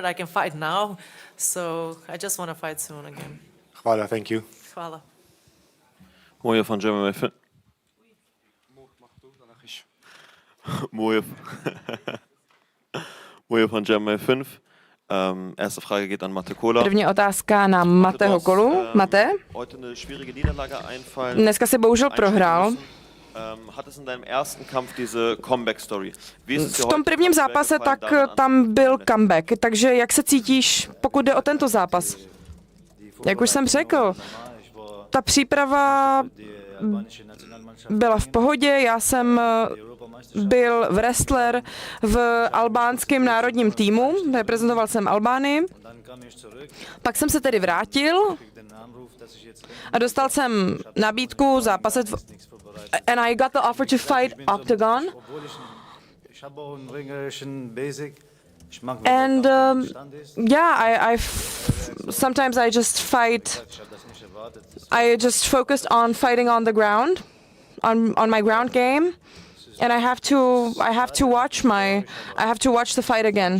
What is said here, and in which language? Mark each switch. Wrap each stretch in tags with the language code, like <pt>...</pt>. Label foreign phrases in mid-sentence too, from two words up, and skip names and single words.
<en>I can fight now, so I just want to fight soon again. Hvala, thank you.</en> <hr>Hvala. Moje van Germany 5. Moje van Germany 5.</hr> <de>Erste Frage geht an Mate Kola.</de> <cs>První otázka na Mateho Kolu. Mate? Dneska si bohužel prohrál. V tom prvním zápase tak tam byl comeback, takže jak se cítíš, pokud jde o tento zápas? Jak už jsem řekl, ta příprava byla v pohodě, já jsem byl wrestler v albánském národním týmu, reprezentoval jsem Albánii, pak jsem se tedy vrátil a dostal jsem nabídku zápasit</cs> <en>and I got the offer to fight Octagon. And sometimes I just fight. I just focused on fighting on the ground, on my ground game, and I have to watch the fight again.</en>